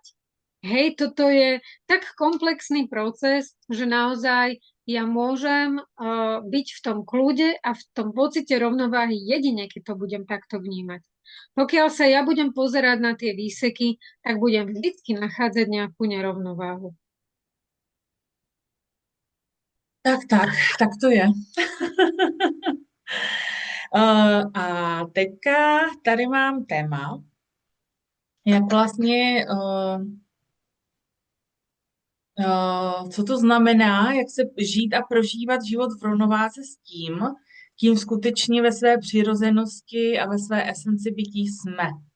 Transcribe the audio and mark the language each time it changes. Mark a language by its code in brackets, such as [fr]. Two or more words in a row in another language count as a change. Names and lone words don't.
[sk] Hej, toto je tak komplexný proces, že naozaj ja môžem byť v tom kľude a v tom pocite rovnováhy jedine, keď to budem takto vnímať. Pokiaľ sa ja budem pozerať na tie výseky, tak budem vždycky nachádzať nejakú nerovnováhu. Tak to je. [cs] A teďka tady mám téma, jak vlastně, co to znamená, jak se žít a prožívat život v rovnováze s tím, kým skutečně ve své přirozenosti a ve své esenci bytí jsme.